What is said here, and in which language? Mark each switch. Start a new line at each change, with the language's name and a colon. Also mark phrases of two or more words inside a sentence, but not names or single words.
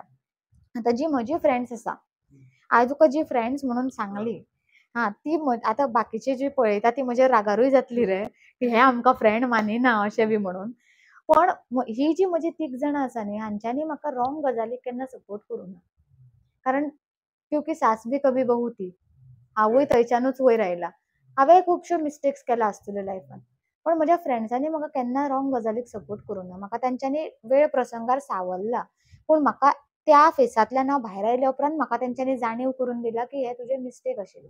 Konkani: आतां जी म्हजी फ्रेंड्स आसा, हांवें तुका जी फ्रेंड्स म्हणून सांगली, ती आतां बाकीची जी पळयता ती म्हजेर रागारूय जातली रे, की हे आमकां फ्रेंड मानिना अशें बी म्हणून. पण ही जी म्हजी 3 जाणां आसा न्ही, हांच्यांनी म्हाका रॉंग गजालीक केन्ना सपोर्ट करूं ना.
Hindi: कारण क्योंकि सास भी कभी बहू थी.
Konkani: हांवूय थंयच्यानूच वयर आयला. हांवें खुबश्यो मिस्टेक्स केला आसतल्यो लायफान. पण म्हज्या फ्रेंड्सांनी म्हाका केन्ना रॉंग गजालीक सपोर्ट करूं ना. म्हाका तेंच्यांनी वेळ प्रसंगार सावरला. पूण म्हाका त्या फेसांतल्यान हांव भायर आयल्या उपरांत म्हाका तेंच्यांनी जाणीव करून दिला की हे तुजे मिस्टेक आशिल्ले.